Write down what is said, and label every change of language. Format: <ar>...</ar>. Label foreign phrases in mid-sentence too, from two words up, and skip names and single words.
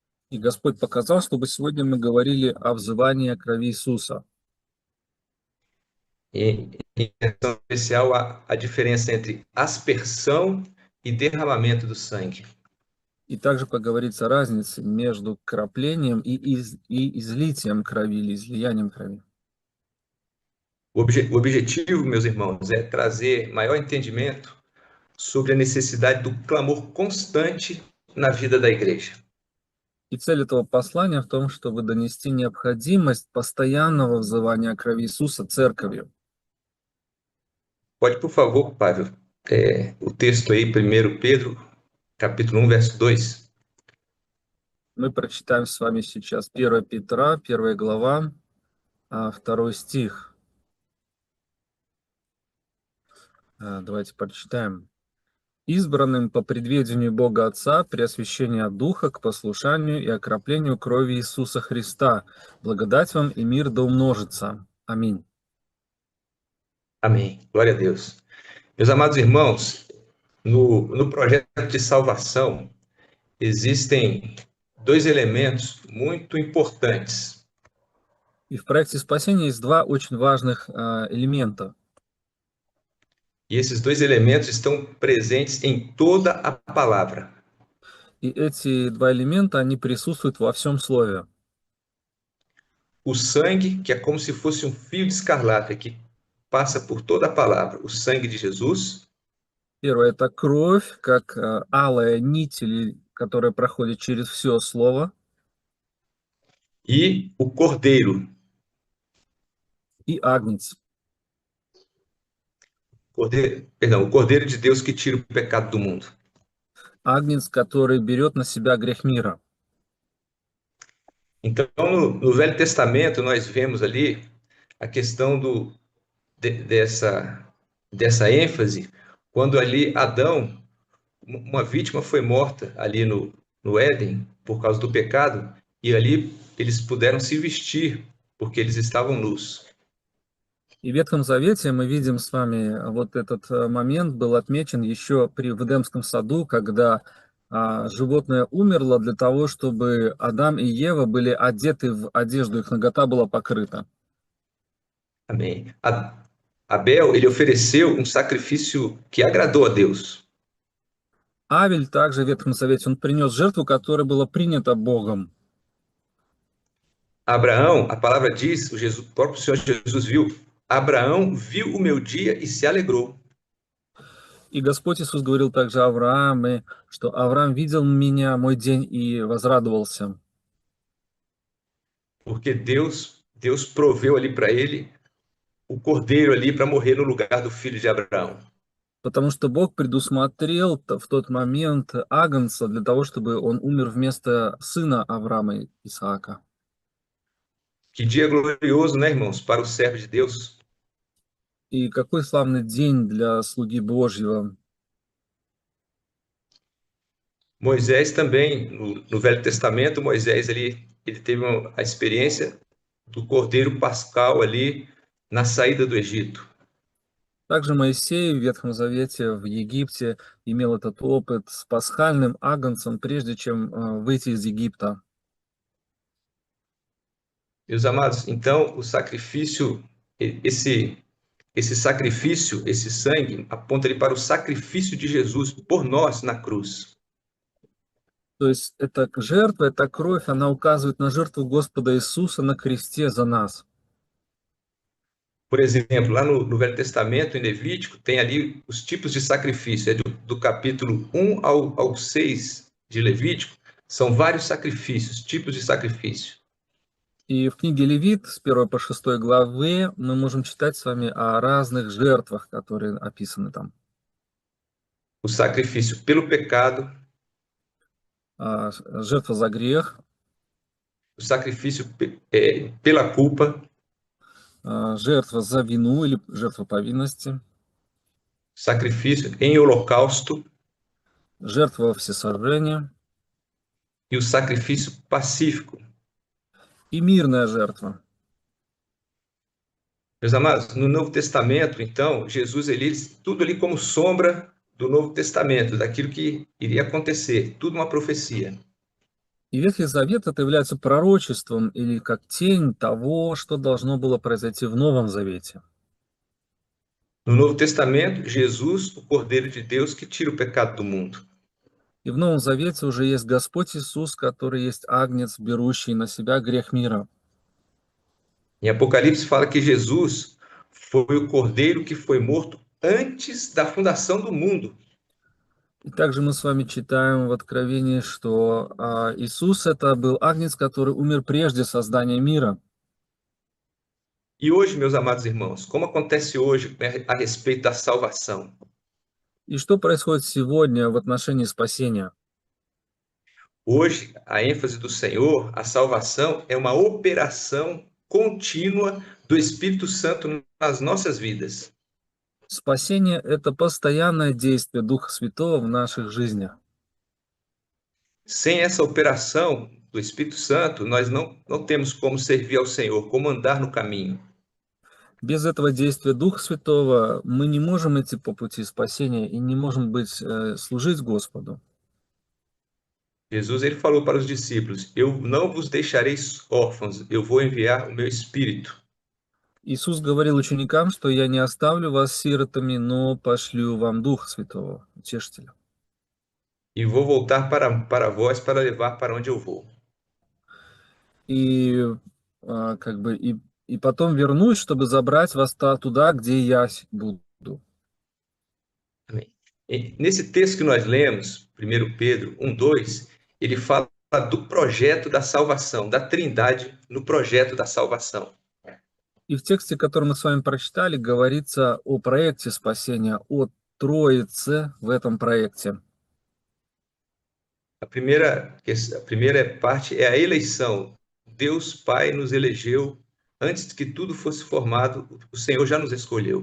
<ru>И Господь показал, чтобы сегодня мы говорили о взывании крови Иисуса.</ru> <pt>Em questão especial, a diferença entre aspersão e derramamento do sangue.</pt> <ru>И также поговорить о разнице между краплением и излитием крови или излиянием крови.</ru> <pt>O objetivo, meus irmãos, é trazer maior entendimento sobre a necessidade do clamor constante na vida da igreja.</pt> <ru>И цель этого послания в том, чтобы донести необходимость постоянного взывания крови Иисуса церковью.</ru> <pt>Pode, por favor, Pavel, o texto aí, 1 Pedro, capítulo 1, verso 2.</pt> <ru>Мы прочитаем с вами сейчас 1 Петра, 1 глава, 2 стих. Давайте прочитаем. «Избранным по предведению Бога Отца при освящении от Духа к послушанию и окроплению крови Иисуса Христа. Благодать вам и мир да умножится. Аминь».</ru> <pt>Amém. Glória a Deus. Meus amados irmãos, no projeto de salvação, existem dois elementos muito importantes.</pt> <ru>И в проекте спасения есть два очень важных элемента.</ru> <pt>E esses dois elementos estão presentes em toda a palavra.</pt> <ru>И эти два элемента, они присутствуют во всем слове.</ru> <pt>O sangue, que é como se fosse um fio de escarlata que passa por toda a palavra, o sangue de Jesus.</pt> <ru>Первое – это кровь, как алая нить, которая проходит через все слово.</ru> <pt>E o cordeiro.</pt> <ru>И агнец.</ru> <pt>O cordeiro de Deus que tira o pecado do mundo.</pt> <ru>Агнец, который берет на себя грех мира.</ru> <pt>Então, no Velho Testamento, nós vemos ali a questão dessa ênfase, quando ali Adão, uma vítima foi morta ali no Éden por causa do pecado, e ali eles puderam se vestir, porque eles estavam nus.</pt> <ru>И в Ветхом Завете мы видим с вами, вот этот момент был отмечен еще в Эдемском саду, когда животное умерло для того, чтобы Адам и Ева были одеты в одежду, их нагота была покрыта.</ru> <pt>Amém. Abel, ele ofereceu um sacrifício que agradou a Deus.</pt> <ru>Авель также в Ветхом Завете, он принес жертву, которая была принята Богом.</ru> <pt>Abraão, a palavra diz, o próprio Senhor Jesus viu, Abraão viu o meu dia e se alegrou.</pt> <ru>И Господь Иисус говорил также Аврааму, что Авраам видел меня, мой день, и возрадовался.</ru> <pt>Porque Deus proveu ali para ele o cordeiro ali para morrer no lugar do filho de Abraão.</pt> <ru>Потому что Бог предусмотрел в тот момент агнца для того, чтобы он умер вместо сына Авраама, Исаака.</ru> <pt>Que dia glorioso, né, irmãos, para o servo de Deus.</pt> <ru>И какой славный день для слуги Божьего.</ru> <pt>Moisés também, no Velho Testamento, Moisés ele teve a experiência do cordeiro pascal ali na saída do Egito.</pt> <ru>Также Моисей в Ветхом Завете в Египте имел этот опыт с пасхальным агнцем, прежде чем выйти из Египта.</ru> <pt>Meus amados, então o sacrifício, esse sacrifício, esse sangue, aponta ele para o sacrifício de Jesus por nós na cruz.</pt> <ru>То есть эта жертва, эта кровь, она указывает на жертву Господа Иисуса на кресте за нас.</ru> <pt>Por exemplo, lá no Velho Testamento, em Levítico, tem ali os tipos de sacrifício. Do capítulo 1 ao 6 de Levítico, são vários sacrifícios, tipos de sacrifício.</pt> <ru>И в книге Левит с 1 по 6 главы мы можем читать с вами о разных жертвах, которые описаны там.</ru> <pt>O sacrifício pelo pecado,</pt> <ru>жертва за грех,</ru> <pt>o sacrifício pela culpa,</pt> <ru>жертва за вину или жертва повинности,</ru> <pt>sacrifício em holocausto,</pt> <ru>жертва всесожжения</ru> <pt>e o sacrifício pacífico.</pt> <ru>и мирная жертва.</ru> <pt>Meus amados, no Novo Testamento, então, Jesus, tudo ali como sombra do Novo Testamento, daquilo que iria acontecer, tudo uma profecia.</pt> <ru>И Ветхий Завет это является пророчеством или как тень того, что должно было произойти в Новом Завете.</ru> <pt>No Novo Testamento, Jesus, o Cordeiro de Deus que tira o pecado do mundo.</pt> <ru>И в Новом Завете уже есть Господь Иисус, который есть Агнец, берущий на себя грех мира.</ru> <pt>Em Apocalipse fala que Jesus foi o Cordeiro que foi morto antes da fundação do mundo.</pt> <ru>И также мы с вами читаем в Откровении, что Иисус это был Агнец, который умер прежде создания мира.</ru> <pt>E hoje, meus amados irmãos, como acontece hoje a respeito da salvação?</pt> <ru>И что происходит сегодня в отношении спасения?</ru> <pt>Hoje, a ênfase do Senhor, a salvação, é uma operação contínua do Espírito Santo nas nossas vidas.</pt> <ru>Спасение – это постоянное действие Духа Святого в наших жизнях.</ru> <pt>Sem essa operação do Espírito Santo, nós não temos como servir ao Senhor, como andar no caminho.</pt> <ru>Без этого действия Духа Святого мы не можем идти по пути спасения и не можем служить Господу.</ru> <pt>Jesus ele falou para os discípulos: Eu não vos deixarei órfãos, eu vou enviar o meu Espírito.</pt> <ru>Иисус говорил ученикам, что «Я не оставлю вас сиротами, но пошлю вам Духа Святого, Утешителя».</ru> <pt>E vou voltar para vós para levar para onde eu vou.</pt> <ru>И потом вернусь, чтобы забрать вас туда, где я буду.</ru> <pt>Amém. E nesse texto que nós lemos, 1 Pedro 1:2, ele fala do projeto da salvação, da Trindade no projeto da salvação.</pt> <ru>И в тексте, который мы с вами прочитали, говорится о проекте спасения, о Троице в этом проекте.</ru> <pt>A primeira parte é a eleição. Deus Pai nos elegeu antes que tudo fosse formado, o Senhor já nos escolheu.</pt>